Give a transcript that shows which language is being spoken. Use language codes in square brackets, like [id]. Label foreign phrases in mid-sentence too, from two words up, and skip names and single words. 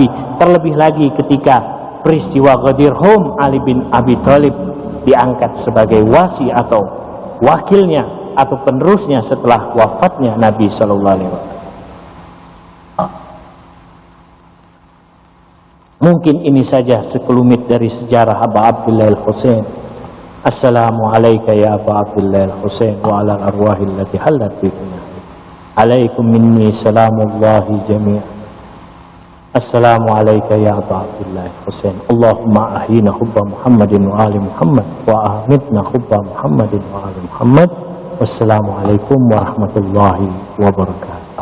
[id] Terlebih lagi ketika peristiwa Ghadir Hum, Ali bin Abi Thalib diangkat sebagai wasi atau wakilnya atau penerusnya setelah wafatnya Nabi [ar] صلى الله عليه وسلم. [id] Mungkin ini saja sekelumit dari sejarah Aba Abdillah Al-Husain. [ar] السلام عليكم يا أبا عبد الله الحسين وعلى الأرواح التي حلت بفنائك. عليكم مني سلام الله جميعا. السلام عليكم يا أبا عبد الله الحسين. اللهم أحينا حب محمد وآل محمد وأمتنا حب محمد وآل محمد. والسلام عليكم ورحمة الله وبركاته.